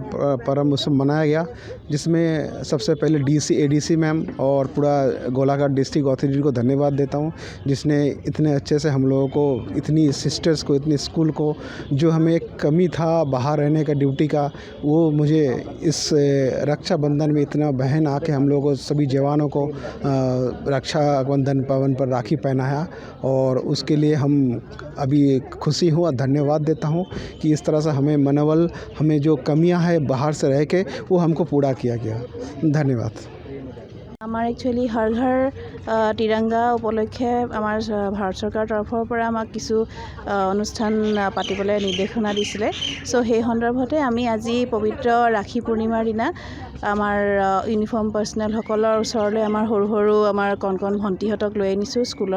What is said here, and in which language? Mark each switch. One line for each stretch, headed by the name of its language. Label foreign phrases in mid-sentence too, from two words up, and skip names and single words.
Hindi: पर्व उत्सव मनाया गया, जिसमें सबसे पहले
English: ADC ma'am
Hindi: और पूरा गोलाघाट
English: district authority
Hindi: को धन्यवाद देता हूँ, जिसने इतने अच्छे से हम लोगों को, इतनी सिस्टर्स को, इतनी स्कूल को, जो हमें एक कमी था बाहर रहने का ड्यूटी का, वो मुझे इस रक्षाबंधन में इतना बहन आके हम लोगों को, सभी जवानों को रक्षाबंधन पावन पर राखी पहनाया। और उसके लिए हम अभी खुशी हूँ और धन्यवाद देता हूँ कि इस तरह से हमें मनोबल, हमें जो कमियां हैं बाहर से रह के, वो हमको पूरा किया गया। धन्यवाद।
Assamese: আমাৰ একচুৱেলি হৰ ঘৰ তিৰংগা উপলক্ষে আমাৰ ভাৰত চৰকাৰৰ তৰফৰ পৰা আমাক কিছু অনুষ্ঠান পাতিবলৈ নিৰ্দেশনা দিছিলে। চ' সেই সন্দৰ্ভতে আমি আজি পবিত্ৰ ৰাখী পূৰ্ণিমাৰ দিনা আমাৰ
English: uniform personnelসকলৰ
Assamese: ওচৰলৈ আমাৰ সৰু সৰু আমাৰ কণ ভণ্টিহঁতক লৈ আনিছোঁ স্কুলৰ।